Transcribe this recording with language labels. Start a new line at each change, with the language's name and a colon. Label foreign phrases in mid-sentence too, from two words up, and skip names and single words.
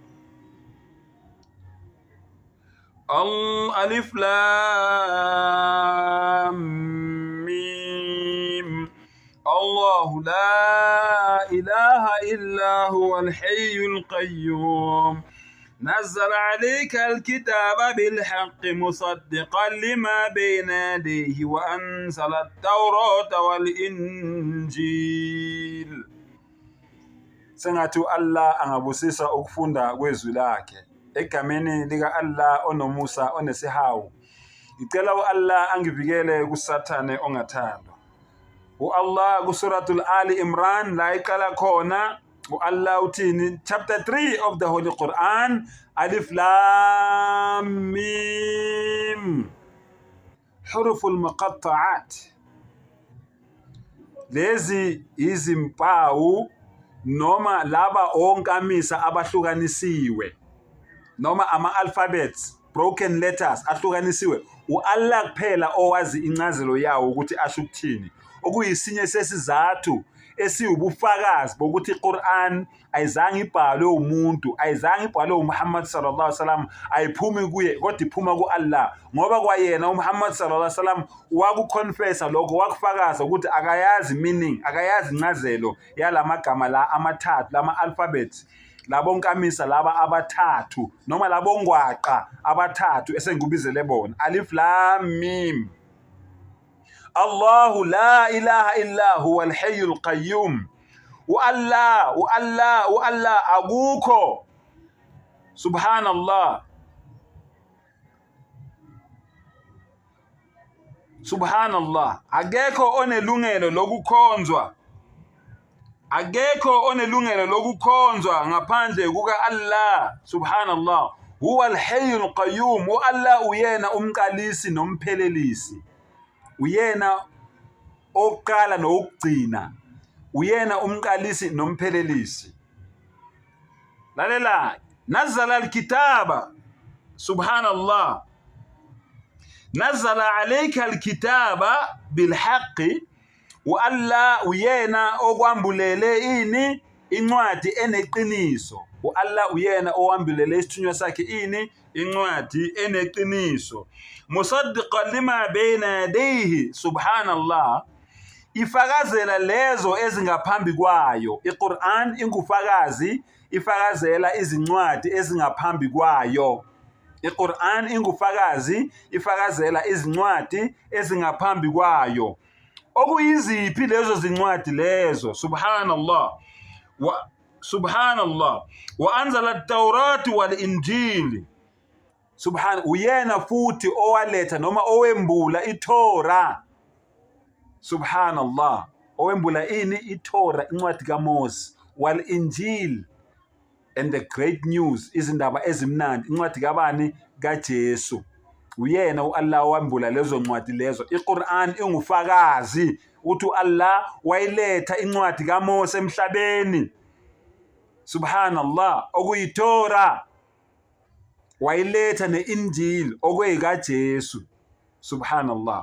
Arabic: الألف لام ميم الله لا إله إلا هو الحي القيوم نزل عليك الكتاب بالحق مصدقا لما بين يديه وأنزل التوراة والإنجيل.
Zulu: Sengathi Allah angabusisa ukufunda kwezwi lakhe egameni lika Allah onomusa onesihawu. Ngicela uAllah angivikele kusathane ongathandwa. uAllah kusuratul Ali Imran la iqala khona Allah uthini,
English: chapter 3 of the Holy Quran,
Arabic: ألف لام ميم, الحروف المقطعات.
Zulu: Lezi izimpawu noma laba onkamisa abahlukanisiwe noma ama-alphabets,
English: broken letters
Zulu: ahlukanisiwe. uAllah kuphela owazi incazelo yawo ukuthi asho ukuthini, okuyisinye sesizathu esiwubufakazi bokuthi iQuran ayizange ibhalwe umuntu, ayizange ibhalwe uMuhammad
Arabic: صلى الله عليه وسلم,
Zulu: ayiphumi kuye kodwa iphuma kuAllah, ngoba kwayena uMuhammad
Arabic: صلى الله عليه وسلم
Zulu: wakuconfessa lokho, wakufakaza ukuthi akayazi meaning, akayazi incazelo yalamagama la amathathu, lama alphabets, labonkamisa laba abathathu noma labongwaqa abathathu esengikubizele bona,
Arabic: ألف لام ميم. الله لا إله إلا هو الحي القيوم.
Zulu: uAllah akukho, subhanallah, subhanallah, akekho onelungelo lokukhonzwa, akekho onelungelo lokukhonzwa ngaphandle kuka Allah, subhanallah.
Arabic: هو الحي القيوم.
Zulu: uAllah uyena umqalisi nomphelelisi, uyena oqala nokugcina, uyena umqalisi nomphelelisi.
Arabic: Lalela, نزل الكتاب، سبحان الله، نزل عليك الكتاب بالحق.
Zulu: uAllah uyena okwambulele ini, incwadi eneqiniso. uAllah uyena owambulele isithunywa sakhe ini, incwadi eneqiniso.
Arabic: مصدقا لما بين يديه، سبحان الله,
Zulu: ifakazela lezo ezingaphambi kwayo. iQuran ingufakazi, ifakazela izincwadi ezingaphambi kwayo. iQuran ingufakazi, ifakazela izincwadi ezingaphambi kwayo. Okuyiziphi lezo zincwadi lezo?
Arabic: سبحان الله، سبحان الله، وأنزل التوراة والإنجيل.
Zulu: Uyena futhi owaletha noma owembula iTorah, subhanallah, owembula ini, iTorah, incwadi kaMoses,
English: wal-injil, and the great news,
Zulu: izindaba ezimnandi, incwadi kabani? kaJesu. Uyena uAllah owambula lezo ncwadi lezo. iQuran ingufakazi ukuthi uAllah wayiletha incwadi kaMoses emhlabeni, subhanallah, okuyiTorah, wayiletha ne-Injil okuyikaJesu, subhanallah.